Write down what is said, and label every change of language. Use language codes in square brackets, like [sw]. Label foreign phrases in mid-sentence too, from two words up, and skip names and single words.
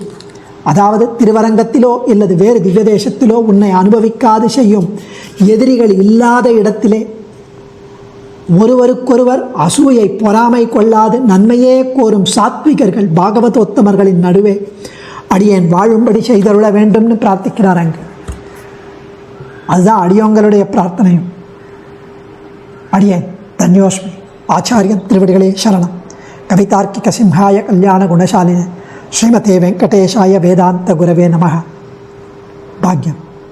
[ta] அதாவது திருவரங்கத்திலோ இல்லது வேறு திவ்யதேசத்திலோ உன்னை அனுபவிக்காது செய்யும் எதிரிகள் இல்லாத இடத்திலே ஒருவருக்கொருவர் அசூயை பொறாமை கொள்ளாது நன்மையே கோரும் சாத்விகர்கள் பாகவதோத்தமர்களின் நடுவே அடியேன் வாழும்படி செய்தருள வேண்டும்னு பிரார்த்திக்கிறார். அங்கு அதுதான் அடியோங்களுடைய பிரார்த்தனையும். அடியேன் தன்யோஸ்மி. ஆச்சாரியன் திருவடிகளே சரணம். [sa] कवितार्किक सिंहाय कल्याण गुणशालिने श्रीमते वेङ्कटेशाय वेदान्त गुरवे नमः. [ta] பாக்யம்.